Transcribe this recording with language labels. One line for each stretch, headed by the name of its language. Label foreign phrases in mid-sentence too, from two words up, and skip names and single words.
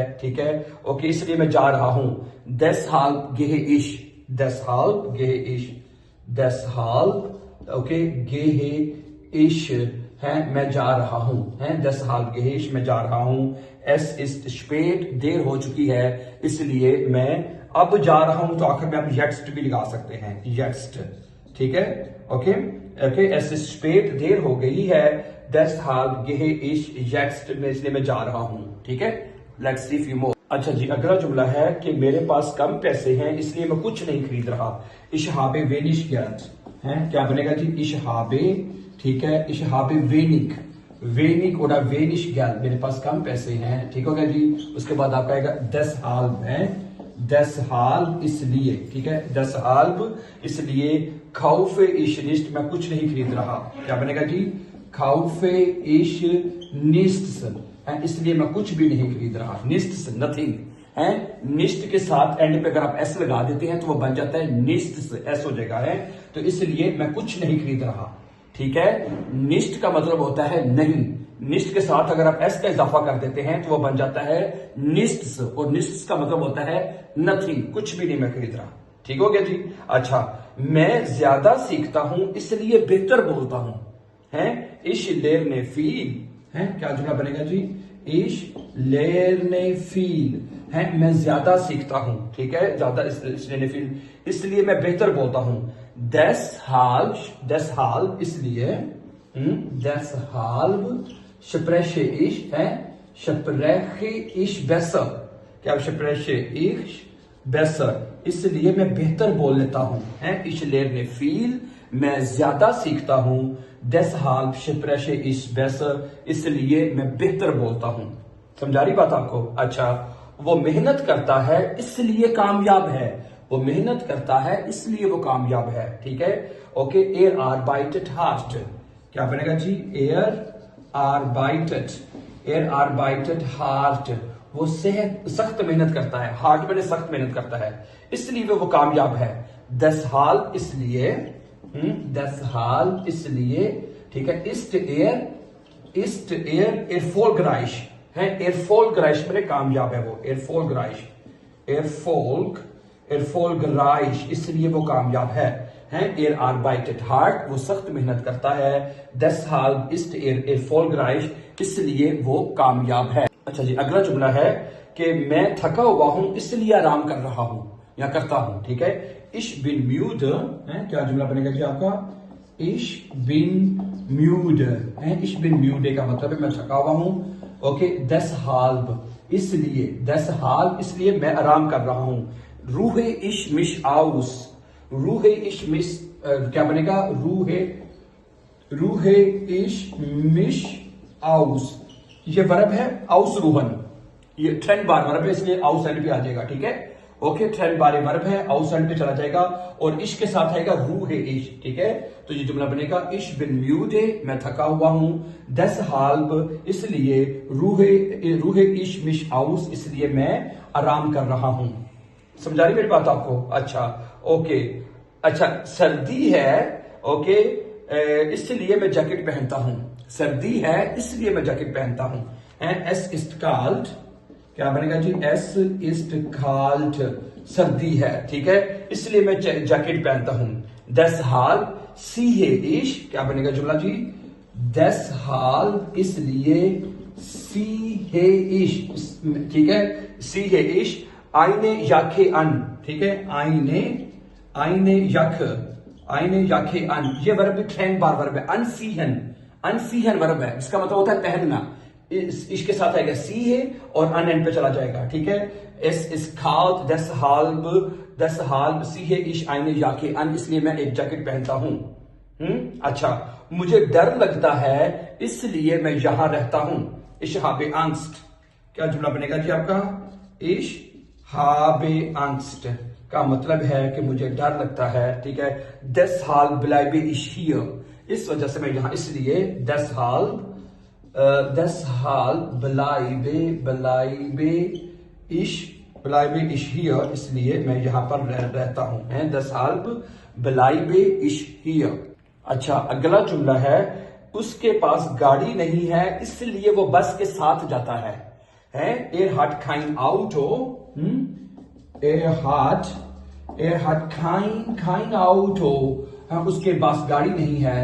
Hindi: ठीक है, ओके, इसलिए मैं जा रहा हूं।
German: deshalb gehe ich,
Hindi: ओके,
German: gehe ich
Hindi: है, मैं जा रहा हूं, है,
German: deshalb gehe ich,
Hindi: मैं जा रहा हूं।
German: es ist spät,
Hindi: देर हो चुकी है इसलिए मैं अब जा रहा हूं, तो आखिर में आप jetzt भी लगा सकते हैं, jetzt। ठीक है, ओके,
German: es ist spät,
Hindi: देर हो गई है,
German: deshalb gehe ich jetzt,
Hindi: में इसलिए मैं जा रहा हूं। ठीक है,
English: let's see few more।
Hindi: अच्छा जी, अगला जुमला है कि मेरे पास कम पैसे हैं इसलिए मैं कुछ नहीं खरीद रहा।
German: ich habe wenig Geld है,
Hindi: क्या बनेगा जी?
German: ich habe,
Hindi: ठीक है,
German: ich habe wenig oder wenig Geld,
Hindi: मेरे पास कम पैसे हैं। ठीक होगा जी, उसके बाद आपका आएगा deshalb है, deshalb इसलिए, ठीक है,
German: deshalb इसलिए, kaufe ich nicht,
Hindi: मैं कुछ नहीं खरीद रहा, क्या बनेगा जी?
German: kaufe ich nichts
Hindi: है, इसलिए मैं कुछ भी नहीं खरीद रहा, nichts, nothing है। निस्ट के साथ एंड पे अगर आप एस लगा देते हैं तो वो बन जाता है निस्ट, एस हो जाएगा है। तो इसलिए मैं कुछ नहीं खरीद रहा, ठीक है। निस्ट का मतलब होता है नहीं, निस्ट के साथ अगर आप एस का इजाफा कर देते हैं तो वो बन जाता है निस्ट्स, और निस्ट्स का मतलब होता है नथिंग, कुछ भी नहीं मैं खरीद रहा। ठीक हो गया जी। अच्छा, मैं ज्यादा सीखता हूं इसलिए बेहतर बोलता हूं, है।
German: ich lerne viel
Hindi: है, क्या जुमला बनेगा जी?
German: ich lerne viel
Hindi: है, मैं ज्यादा सीखता हूं, ठीक है। ज्यादा इसलिए फील, इसलिए मैं बेहतर बोलता हूं।
German: deshalb इसलिए, deshalb spreche ich है, spreche ich besser, क्या spreche ich besser,
Hindi: इसलिए मैं बेहतर बोल लेता हूं, है।
German: ich lerne viel,
Hindi: मैं ज्यादा सीखता हूं।
German: deshalb spreche ich besser,
Hindi: इसलिए मैं बेहतर बोलता हूं। समझा रही बात आपको? अच्छा, वो मेहनत करता है इसलिए कामयाब है, वो मेहनत करता है इसलिए वो कामयाब है, ठीक है। ओके,
German: er arbeitet hart,
Hindi: क्या बनेगा जी?
German: er arbeitet hart,
Hindi: वो सख्त मेहनत करता है, हार्ट मैंने सख्त मेहनत करता है, इसलिए वो कामयाब है। deshalb इसलिए, deshalb इसलिए, ठीक है।
German: ist er erfolgreich
Hindi: है, erfolgreich मैंने कामयाब है वो, erfolgreich इसलिए वो कामयाब है।
German: er arbeitet hart,
Hindi: वो सख्त मेहनत करता है।
German: deshalb ist er erfolgreich,
Hindi: इसलिए वो कामयाब है। अच्छा जी, अगला जुमला है कि मैं थका हुआ हूं इसलिए आराम कर रहा हूं या करता हूं, ठीक है।
German: ich bin müde
Hindi: है, क्या जुमला बनेगा जी आपका?
German: ich bin müde
Hindi: है,
German: ich bin müde
Hindi: का मतलब है मैं थका हुआ हूं। ओके, deshalb इसलिए मैं आराम कर रहा हूं।
German: ruhe ich mich aus,
Hindi: क्या बनेगा?
German: ruhe ich mich aus,
Hindi: ये वर्ब है ausruhen, ये ट्रेंड बार वर्ब है इसलिए आउस एंड पे आ जाएगा, ठीक है। ओके, ट्रेंड बार वर्ब है, आउस एंड पे चला जाएगा और इश के साथ आएगा
German: ruhe ich,
Hindi: ठीक है। तो ये जुमला बनेगा
German: ich bin müde,
Hindi: मैं थका हुआ हूं। deshalb इसलिए,
German: ruhe ich mich aus
Hindi: इसलिए मैं आराम कर रहा हूं। समझा रही मेरी बात आपको? अच्छा, ओके। अच्छा, सर्दी है, ओके, इसलिए मैं जैकेट पहनता हूं, सर्दी है इसलिए मैं जैकेट पहनता हूं।
German: es ist kalt,
Hindi: क्या बनेगा जी?
German: es ist kalt,
Hindi: सर्दी है, ठीक है, इसलिए मैं जैकेट पहनता हूं।
German: deshalb ziehe ich,
Hindi: क्या बनेगा जुमला जी?
German: deshalb इसलिए, ziehe ich,
Hindi: ठीक है,
German: ziehe ich eine Jacke an,
Hindi: ठीक है।
German: eine Jacke an,
Hindi: ये वर्ब भी ट्रेंड बार वर्ब है। अनसीहन वर्ब है, इसका मतलब होता है पहनना, इसके साथ आएगा सी है और अन एंड पे चला जाएगा, ठीक है।
German: es ist kalt, deshalb ziehe ich eine Jacke an,
Hindi: इसलिए मैं एक जैकेट पहनता हूं। अच्छा, मुझे डर लगता है इसलिए मैं यहां रहता हूं।
German: ich habe Angst,
Hindi: क्या जुमला बनेगा जी आपका?
German: ich habe Angst
Hindi: का मतलब है कि मुझे डर लगता है, ठीक है।
German: deshalb bleibe ich hier,
Hindi: इस वजह से मैं यहां, इसलिए
German: deshalb bleibe ich hier,
Hindi: इसलिए मैं यहां पर रहता हूं, है।
German: deshalb bleibe ich hier।
Hindi: अच्छा, अगला जुमला है, उसके पास गाड़ी नहीं है इसलिए वो बस के साथ जाता है।
German: er hat kein Auto, er hat kein Auto,
Hindi: उसके पास गाड़ी नहीं है।